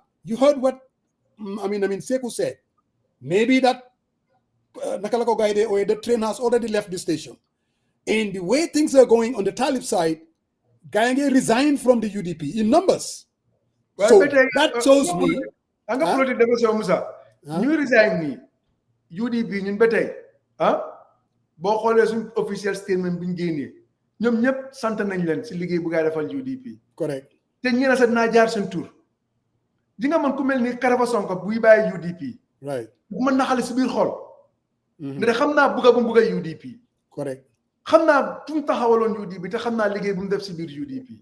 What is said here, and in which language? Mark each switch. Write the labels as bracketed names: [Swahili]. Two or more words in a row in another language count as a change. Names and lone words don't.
[English] You heard what Saikou said. Maybe that Nakalako Gaide or the train has already left the station. And the way things are going on the Talib side, Gayange resigned from the UDP in numbers. So that shows me. [Wolof] Anga politique dafa sew Moussa. Ñu resign ni UDP ñun ba tey boo xoolee suñ [English] official statement [Wolof] buñ génnee ñoom ñëpp sant nañ leen si liggéey bu gaa defal UDP. [English] Correct. [Wolof] te ñeena sax naa jaar seen tur. di nga man ku mel ni Karafa Sonko buy bàyyi UDP. [English] Right. [Wolof] mën na xale si biir xol. nga xam naa bugga bu bugga UDP. [English] Correct. [Wolof] xam naa fu mu taxawaloon UDP te xam naa liggéey bu mu def si biir UDP.